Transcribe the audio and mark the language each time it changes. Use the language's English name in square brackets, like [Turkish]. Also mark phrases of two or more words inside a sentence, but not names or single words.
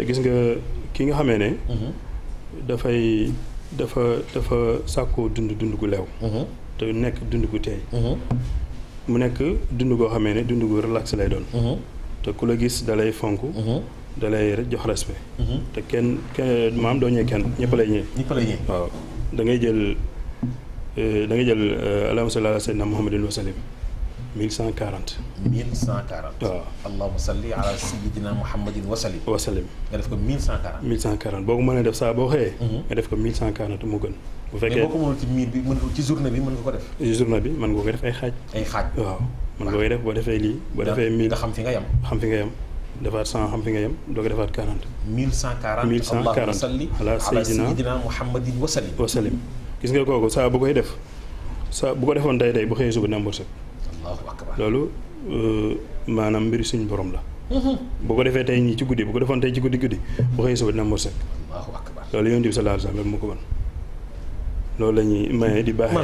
[Wolof] gis nga ki nga xamee ne dafa sàkkoo dund gu leew te nekk dund gu teey mu nekk dund goo xamee ne dund gu relax lay doon te ku la gis dalay fonk dalay jox respect te kenn maam doo ñëwee kenn ñëpp lay ñëwee waaw da ngay jël [Arabic] اللهم صل على سيدنا محمد وسلم [Wolof] 1140. 1140. waaw [Arabic] اللهم صل على سيدنا محمد وسلم. وسلم. [Wolof] nga def ko 1140. 1140 boo ko mënee def saa boo xëyee. nga def ko 1140 mu gën. bu mais fekkee boo ko mënul ci miir bi mën ci journée bi mën nga ko def. journée bi mën nga ko def ay xaaj. ay xaaj. waaw mën nga koy def boo defee lii. boo defee 1000 nga xam fi nga yem. xam fi nga yem. defaat 100 xam fi nga yem doo ko defaat 40. 1140. 1140 [Arabic] اللهم صل على سيدنا محمد وسلم. وسلم [Wolof] gis nga kooku saa bu koy def saa bu ko defoon tey bu xëyee suba dina am wërsëg. [Arabic] الله أكبر. [Wolof] loolu maanaam mbiri suñu borom la. bu ko defee tey nii ci guddi bu ko defoon tey ci guddi bu xëyee suba dina am wërsëg. [Arabic] الله أكبر. [Wolof] loolu yonent bi [Arabic] صلى الله عليه وسلم [Wolof] moo ko mën. loolu la ñuy maye di baaxee.